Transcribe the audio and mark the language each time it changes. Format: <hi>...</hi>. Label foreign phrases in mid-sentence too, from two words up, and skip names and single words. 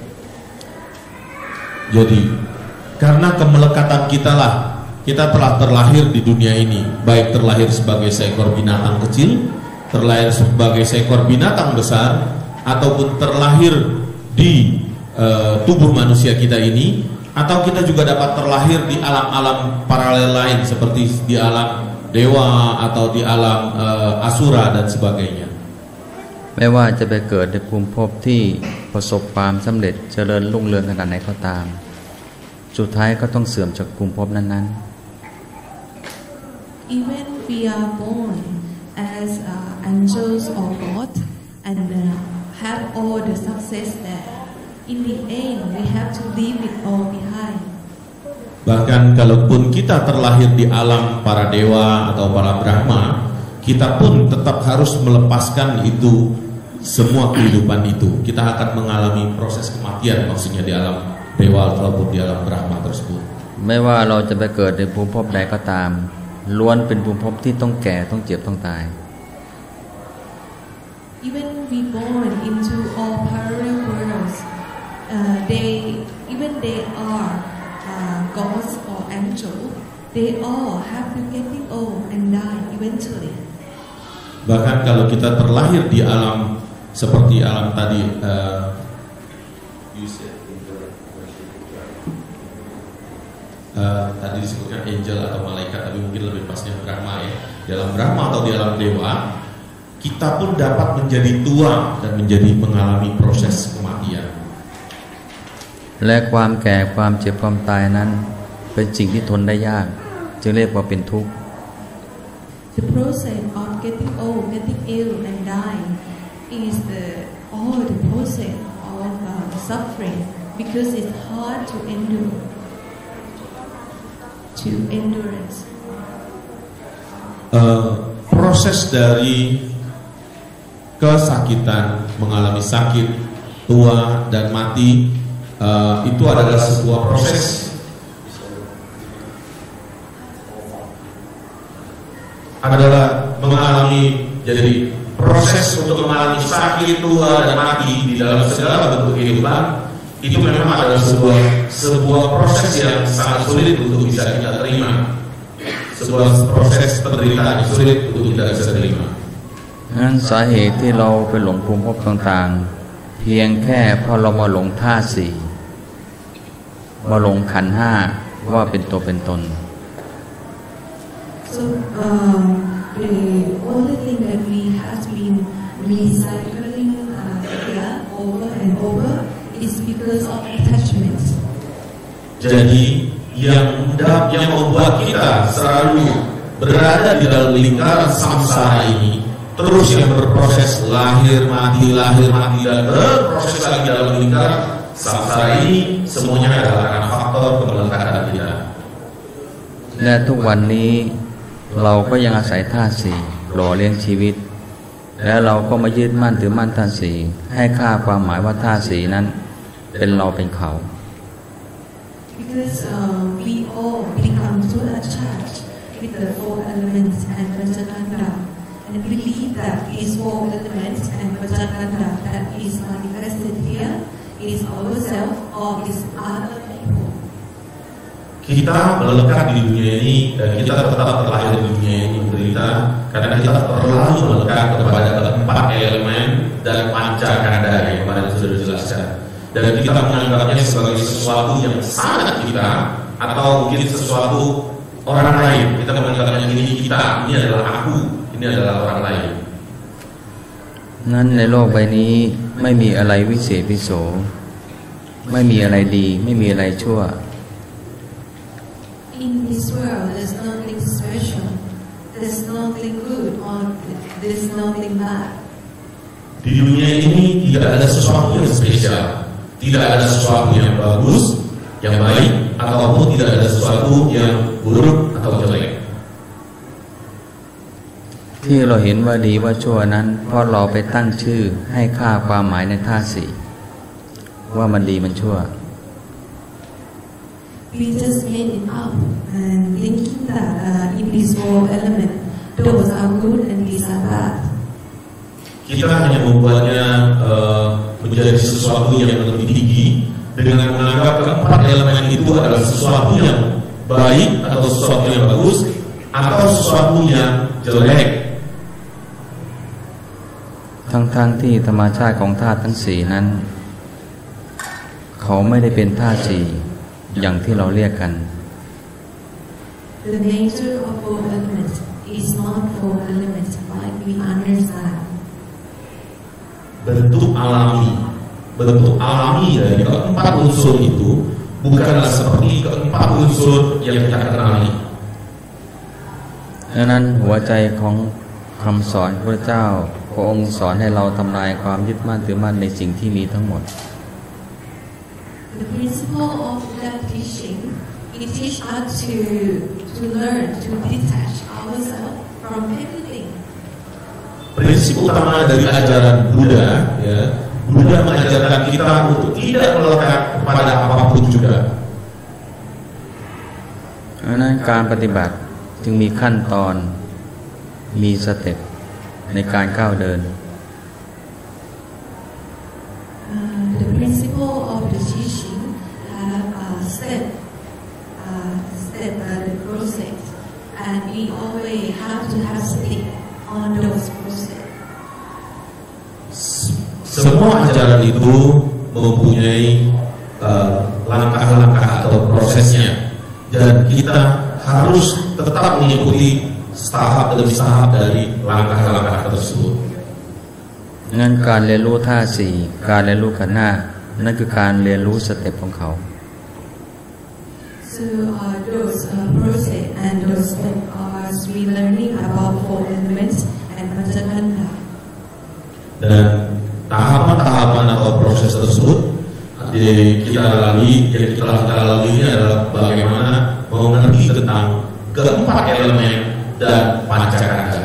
<id>Jadi, karena kemelekatan kita lah, kita telah terlahir di dunia ini, baik terlahir sebagai seekor binatang kecil, terlahir sebagai seekor binatang besar, ataupun terlahir di tubuh manusia kita ini, atau kita juga dapat terlahir di alam-alam paralel lain seperti di alam dewa atau di alam asura dan sebagainya.</id> <th>ไม่ว่าจะไปเกิดในภูมิภพที่ประสบความสำเร็จเจริญรุ่งเรืองขนาดไหนก็ตามสุดท้ายก็ต้องเสื่อมจากภูมิภพนั้นๆ</th> <en>Even we are born as angels or God and have all the success there, in the end we have to leave it all behind.</en> <id>Bahkan kalaupun kita terlahir di alam para dewa atau para Brahma, kita pun tetap harus melepaskan itu semua kehidupan itu. Kita akan mengalami proses kematian, maksudnya di alam dewa ataupun di alam Brahma tersebut.</id> <th>ไม่ว่าเราจะไปเกิดในภูมิภพใดก็ตามล้วนเป็นภูมิภพที่ต้องแก่ต้องเจ็บต้องตาย</th> <en>Even we born into all parallel worlds, they are gods or angels. They all have to getting old and die eventually.</en> <id>Bahkan kalau kita terlahir di alam seperti alam tadi, tadi disebutkan angel atau malaikat, tapi mungkin lebih pasnya Brahma ya. Di alam Brahma atau di alam dewa, kita pun dapat menjadi tua dan menjadi mengalami proses kematian.</id> <th>และความแก่ความเจ็บความตายนั้นเป็นสิ่งที่ทนได้ยากจึงเรียกว่าเป็นทุกข์</th> <en>The process of getting old, getting ill, and dying is the process of suffering because it's hard to endure. To endurance.</en> <id>Proses dari kesakitan, mengalami sakit, tua dan mati, itu adalah sebuah proses adalah mengalami, jadi proses untuk mengalami sakit, tua, dan mati di dalam segala bentuk kehidupan itu memang adalah sebuah proses yang sangat sulit untuk bisa kita terima, sebuah proses penderitaan yang sulit untuk kita bisa terima.</id> <th>นั้นสาเหตุที่เราไปหลงภูมิภพต่างๆเพียงแค่เพราะเรามาหลงธาตุสี่มาหลงขันธ์ห้าว่าเป็นตัวเป็นตน</th> <en>So the only thing that we have been recycling here over and over is because of attachment.</en> <id>Jadi yang membuat kita selalu berada di dalam lingkaran samsara ini, terus yang berproses lahir mati dan berproses lagi dalam lingkaran samsara ini, semuanya adalah karena faktor kemelekatan kita.</id> <th>และทุกวันนี้เราก็ยังอาศัยธาตุสี่หล่อเลี้ยงชีวิตและเราก็มายึดมั่นถือมั่นธาตุสี่ให้ค่าความหมายว่าธาตุสี่นั้นเป็นเราเป็นเขา</th> <en>Because we all become too attached with the four elements and Panchakanda and believe that these four elements and Panchakanda that is manifested here is ourselves or is other people.</en> <id>Kita melekat di dunia ini dan kita tetap terlahir di dunia ini menderita karena kita terlalu melekat kepada keempat elemen dan pancakanda yang kemarin sudah dijelaskan, dan kita menganggapnya sebagai sesuatu yang sangat kita atau mungkin sesuatu orang lain. Kita menganggapnya ini kita, ini adalah aku, ini adalah orang lain.</id> <th>นั้นในโลกใบนี้ไม่มีอะไรวิเศษวิโสไม่มีอะไรดีไม่มีอะไรชั่ว</th> <en>In this world, there's nothing special, there's nothing good or there's nothing bad.</en> <id>Di dunia ini tidak ada sesuatu yang spesial, tidak ada sesuatu yang bagus, yang baik, ataupun tidak ada sesuatu yang buruk atau jelek.</id> <th>ที่เราเห็นว่าดีว่าชั่วนั้นเพราะเราไปตั้งชื่อให้ค่าความหมายในธาตุสี่ว่ามันดีมันชั่ว</th> <en>We just made it up and thinking that in these four elements, those are good and these are bad.</en> <id>Kita hanya membuatnya menjadi sesuatu yang lebih tinggi dengan menganggap keempat elemen itu adalah sesuatu yang baik atau sesuatu yang bagus atau sesuatu yang jelek.</id> <th>ทั้งที่ธรรมชาติของธาตุทั้งสี่นั้นเขาไม่ได้เป็นธาตุสี่อย่างที่เราเรียกกัน</th> <en>The nature of four elements is not four elements like we understand.</en> <id>Bentuk alami dari keempat unsur itu bukanlah seperti keempat unsur yang kita kenali.</id> <th>ดังนั้นหัวใจของคำสอนพระเจ้าพระองค์สอนให้เราทำลายความยึดมั่นถือมั่นในสิ่งที่มีทั้งหมด</th> <en>The principle of that teaching, it teaches us to learn to detach ourselves from everything.</en> <id>Prinsip utama dari ajaran Buddha, ya, Buddha mengajarkan kita untuk tidak melekat kepada apapun juga.</id> <th>ดังนั้นการปฏิบัติจึงมีขั้นตอนมีสเต็ปในการก้าวเดิน</th> <en>The principle of the teaching have a step the process, and we always have to have step on those process.</en> <id>Semua ajaran itu mempunyai langkah-langkah atau prosesnya, dan kita harus tetap mengikuti tahap demi tahap dari langkah-langkah tersebut.</id> <th>งั้นการเรียนรู้ท่าสี่การเรียนรู้ขันธ์ห้านั่นคือการเรียนรู้สเต็ปของเขา</th> <en>So those process and those steps are we learning about four elements and Panchakanda.</en> <id>Dan tahapan-tahapan atau proses tersebut kita lalui ini adalah bagaimana mengerti tentang keempat elemen dan pancakanda.</id>